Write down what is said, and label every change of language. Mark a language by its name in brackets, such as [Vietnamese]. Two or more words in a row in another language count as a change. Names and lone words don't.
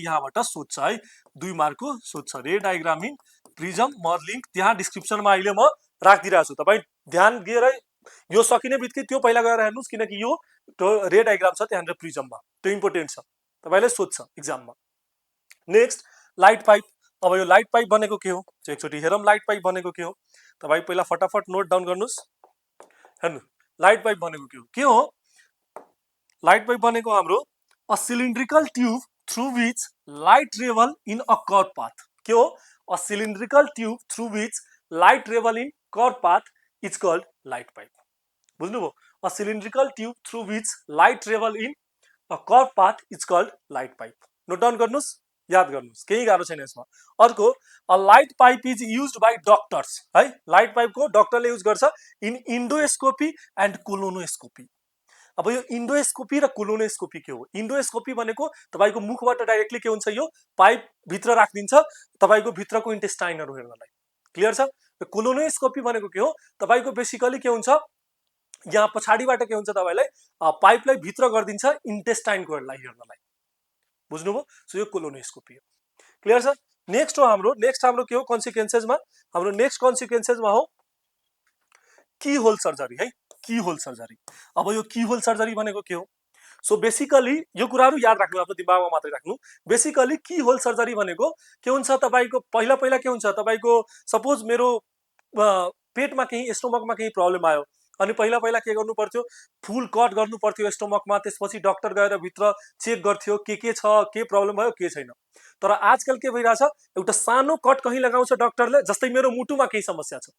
[Nepali] यहाँबाट सोध्छ है 2 मार्कको सोध्छ [English] ray diagram in prism [Nepali] म लिंक त्यहाँ डिस्क्रिप्सनमा अहिले म राखिदिरहेछु तपाई ध्यान दिएर यो सकिने बित्तिकै त्यो पहिला गएर हेर्नुस् किनकि यो [English] ray diagram [Nepali] छ त्यहाँनिर प्रिज्ममा त्यो इम्पोर्टेन्ट छ तपाईले सोध्छ एक्जाममा [English] next light pipe [Nepali] अब यो [English] light pipe [Nepali] बनेको के हो एकचोटी हेरौं [English] light pipe [Nepali] बनेको के हो तपाई पहिला फटाफट [English] note down [Nepali] गर्नुस् हेर्नु [English] light pipe [Nepali] बनेको के हो [English] light pipe [Nepali] बनेको हाम्रो [English] a cylindrical tube through which light travel in a curve path [Nepali] के हो [English] a cylindrical tube through which light travel in curve path is called light pipe बुझ्नुभयो a cylindrical tube through which light travel in a curve path is called light pipe note down [Nepali] गर्नुस् याद गर्नुस् केही गाह्रो छैन यसमा अर्को [English] a light pipe is used by doctors [Nepali] है [English] light pipe [Nepali] को डक्टरले युज गर्छ [English] in endoscopy and colonoscopy [Nepali] अब यो इन्डोस्कोपी र कोलोनोस्कोपी के हो इन्डोस्कोपी भनेको तपाईको मुखबाट डाइरेक्टली के हुन्छ यो पाइप भित्र राखिदिन्छ तपाईको भित्रको इन्टेस्टाइनहरु हेर्नलाई क्लियर छ र कोलोनोस्कोपी भनेको के हो तपाईको बेसिकली के हुन्छ यहाँ पछाडीबाट के हुन्छ तपाईलाई पाइपलाई भित्र गर्दिन्छ इन्टेस्टाइनको हेर्नलाई बुझ्नुभयो सो यो कोलोनोस्कोपी हो क्लियर छ नेक्स्ट हाम्रो के हो कन्सिक्वेन्सेसमा हाम्रो नेक्स्ट कन्सिक्वेन्सेसमा हो [English] keyhole surgery [Nepali] है [English] keyhole surgery [Nepali] अब यो [English] keyhole surgery [Nepali] भनेको के हो [English] so basically [Nepali] यो कुराहरु याद राख्नु आफ्नो दिमागमा मात्रै राख्नु बेसिकली [English] keyhole surgery [Nepali] भनेको के हुन्छ तपाईको पहिला के हुन्छ तपाईको सपोज मेरो पेटमा केही स्टोमकमा केही प्रब्लम आयो अनि पहिला के गर्नु पर्थ्यो [English] full cut [Nepali] गर्नु पर्थ्यो स्टोमकमा त्यसपछि डाक्टर गएर भित्र चेक गर्थ्यो के छ के प्रब्लम भयो के छैन तर आजकल के भइराछ एउटा सानो कट कहीं लगाउँछ डाक्टरले जस्तै मेरो मुटुमा केही समस्या छ